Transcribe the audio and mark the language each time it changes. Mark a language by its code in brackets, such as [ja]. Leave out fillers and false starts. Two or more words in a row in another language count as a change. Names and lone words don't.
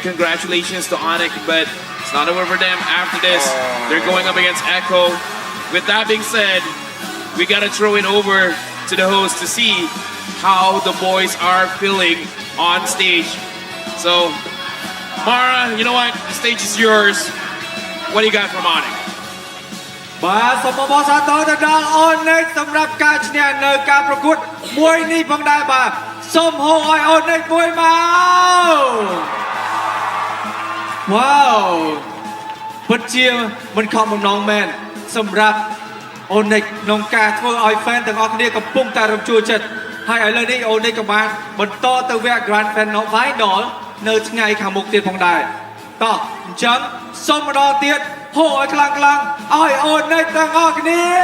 [en] Congratulations to Onic, but it's not over for them. After this, they're going up against Echo. With that being said, we gotta throw it over to the host to see how the boys are feeling on stage. So, Mara, you know what? The stage is yours. What do you got from Onic? [km] បាទសូមអបអរសាទរទៅដល់ Onic សម្រាប់ការឈ្នះនៅការប្រកួតមួយនេះផងដែរបាទសូមហៅឲ្យ Onic មួយមក វ៉ាវពិតជាមិនខំបំណងមែនសម្រាប់ Onic ក្នុងការធ្វើឲ្យ fan ទាំងអស់គ្នាកំពុងតែរំជួលចិត្តហើយឥឡូវនេះ Onic ក៏បានបន្តទៅវគ្គ [en] Grand Final [km] នៅថ្ងៃខាងមុខទៀតផងដែរតោះអញ្ចឹងសូមម្ដងទៀតហូរឲ្យខ្លាំងៗឲ្យ Onic ទាំងអស់គ្នា